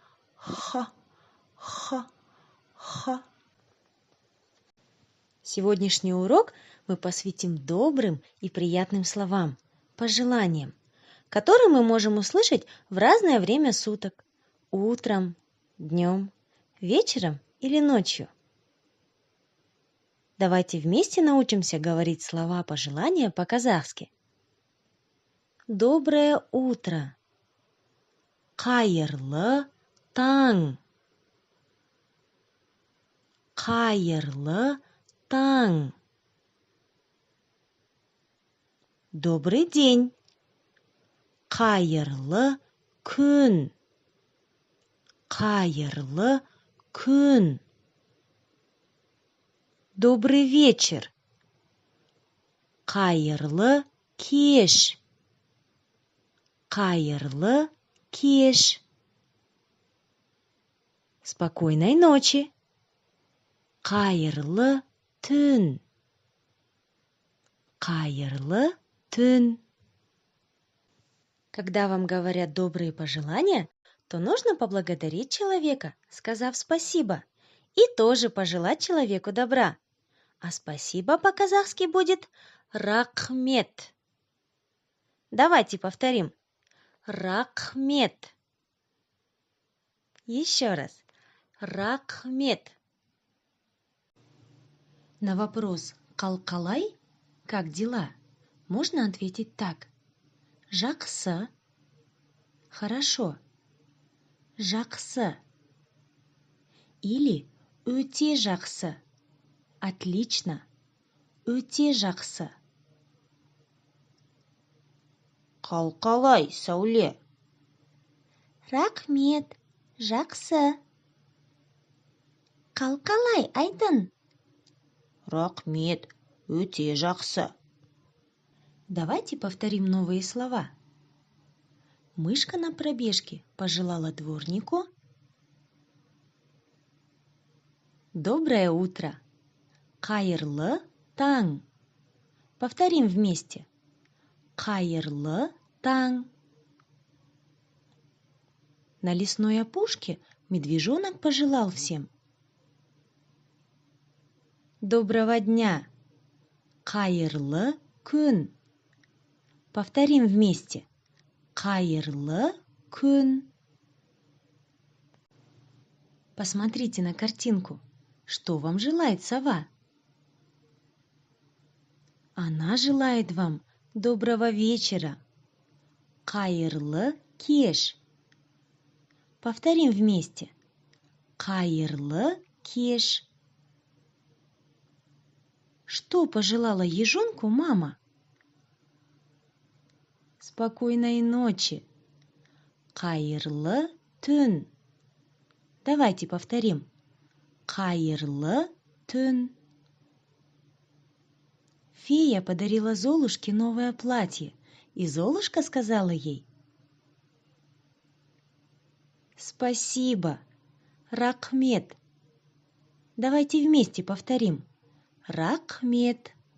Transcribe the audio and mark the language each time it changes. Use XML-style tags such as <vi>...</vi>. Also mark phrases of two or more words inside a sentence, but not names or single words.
<ru>Сегодняшний урок мы посвятим добрым и приятным словам, пожеланиям, которые мы можем услышать в разное время суток – утром, днем, вечером или ночью. Давайте вместе научимся говорить слова пожелания по-казахски. Доброе утро.</ru> <kk>Қайырлы таң. Қайырлы таң.</kk> <ru>Добрый день.</ru> <kk>Қайырлы күн. Қайырлы күн.</kk> <ru>Добрый вечер.</ru> <kk>Қайырлы кеш. Қайырлы кеш.</kk> <ru>Спокойной ночи.</ru> <kk>Қайырлы түн. Қайырлы түн.</kk> <ru>Когда вам говорят добрые пожелания, то нужно поблагодарить человека, сказав спасибо, и тоже пожелать человеку добра. А спасибо по-казахски будет рахмет. Давайте повторим. Рахмет. Еще раз. Рахмет. На вопрос «Қалқалай?» – «Как дела?» можно ответить так.</ru> <kk>Жақсы.</kk> <ru>Хорошо. Жақсы.</ru> <kk>Или өте жақсы. Отлично. Өте жақсы. Қалқалай, Сәуле? Рахмет. Жақсы. Қалқалай, Айдын? Рахмет. Өте жақсы.</kk> <ru>Давайте повторим новые слова. Мышка на пробежке пожелала дворнику доброе утро.</ru> <kk>Қайырлы таң.</kk> <ru>Повторим вместе.</ru> <kk>Қайырлы таң.</kk> <ru>На лесной опушке медвежонок пожелал всем доброго дня.</ru> <kk>Қайырлы күн.</kk> <ru>Повторим вместе.</ru> <kk>Қайырлы күн.</kk> <ru>Посмотрите на картинку. Что вам желает сова? Она желает вам доброго вечера.</ru> <kk>Қайырлы кеш.</kk> <ru>Повторим вместе.</ru> <kk>Қайырлы кеш.</kk> <ru>Что пожелала ежонку мама? Спокойной ночи.</ru> <kk>Қайырлы түн.</kk> <ru>Давайте повторим.</ru> <kk>Қайырлы түн.</kk> <ru>Фея подарила Золушке новое платье, и Золушка сказала ей: «Спасибо, Рахмет. Давайте вместе повторим.</ru> <kk>Рахмет.</kk>